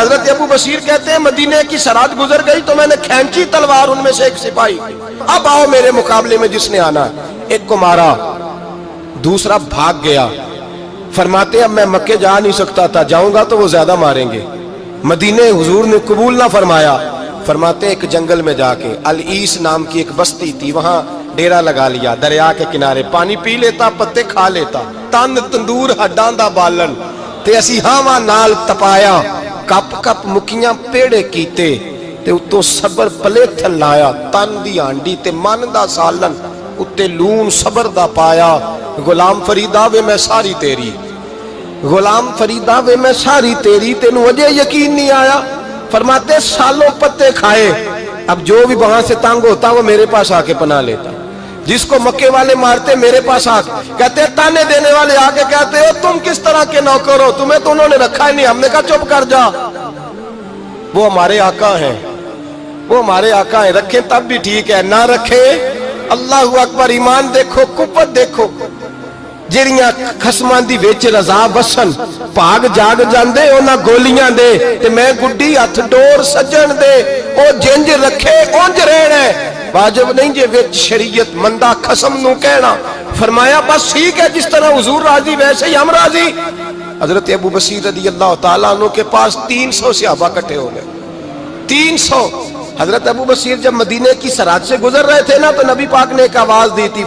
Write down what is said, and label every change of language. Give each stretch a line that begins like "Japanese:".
Urdu: حضرت ابو بصیر کہتے ہیں مدینے کی سرحد گزر گئی تو میں نے کھینچی تلوار, ان میں سے ایک سپاہی, اب آؤ میرے مقابلے میں جس نے آنا. ایک کو مارا, دوسرا بھاگ گیا. فرماتے اب میں مکے جا نہیں سکتا تھا, جاؤں گا تو وہ زیادہ ماریں گے. مدینے حضور نے قبول نہ فرمایا. فرماتے ایک جنگل میں جا کے العیس نام کی ایک بستی تھی, وہاں ڈیرا لگا لیا, دریا کے کنارے, پانی پی لیتا, پتے کھا لیتا,
Punjabi: تن تندور ہڈاں دا بالن تے اسی ہاواں نال تپایا, کپ کپ مکیاں پیڑے کیتے تے اتوں صبر پلیتھن لایا, تن دی ہانڈی تے من دا سالن اتے لون صبر دا پایا. غلام فریدا وے میں ساری تیری, غلام فریدا وے میں ساری تیری, تینوں وجہ یقین نہیں آیا.
Urdu: فرماتے سالوں پتے کھائے, اب جو بھی وہاں سے تنگ ہوتا وہ میرے پاس آ کے پناہ لیتا. جس کو مکے والے مارتے میرے پاس آ کے کہتے, تانے دینے والے آ کے کہتے ہو تم کس طرح کے نوکر ہو, تمہیں تو انہوں نے رکھا ہی نہیں. ہم نے کہا چپ کر جا, وہ ہمارے آقا ہیں, وہ ہمارے آقا ہیں, رکھیں تب بھی ٹھیک ہے, نہ رکھیں اللہ اکبر. ایمان دیکھو, قوت دیکھو,
Punjabi: جڑیاں خصماں دی وچ رضا وسن, بھاگ جاگ جاندے انہاں گولیاں دے, تے میں گڈی ہتھ ڈور سجن دے, او جنج رکھے اونج رہنا ہے. واجب نہیں جے وچ شریعت مندہ خصم نو کہنا.
Urdu: فرمایا بس ٹھیک ہے, جس طرح حضور راضی ویسے ہی ہم راضی. حضرت ابو بصیر رضی اللہ تعالیٰ عنہ کے پاس 300 صحابہ کٹھے ہو گئے, 300. حضرت ابو بصیر جب مدینے کی سرحد سے گزر رہے تھے نا تو نبی پاک نے ایک آواز دی تھی.